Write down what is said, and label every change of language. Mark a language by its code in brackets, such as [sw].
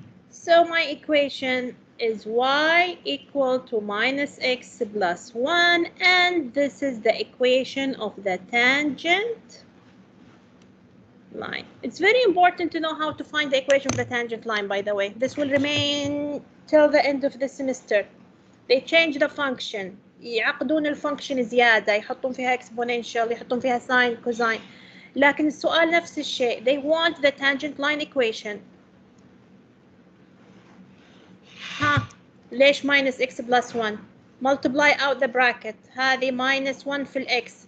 [en] So my equation is y equal to minus x plus 1, and this is the equation of the tangent line. It's very important to know how to find the equation of the tangent line, by the way. This will remain till the end of the semester. They change the function. [ar] يعقدون الفانكشن زيادة، يحطون فيها exponential، يحطون فيها sine cosine. لكن السؤال نفس الشيء. [en] They want the tangent line equation. [ar] ليش [en] minus x plus 1? Multiply out the bracket. [ar] هذه minus 1 في x.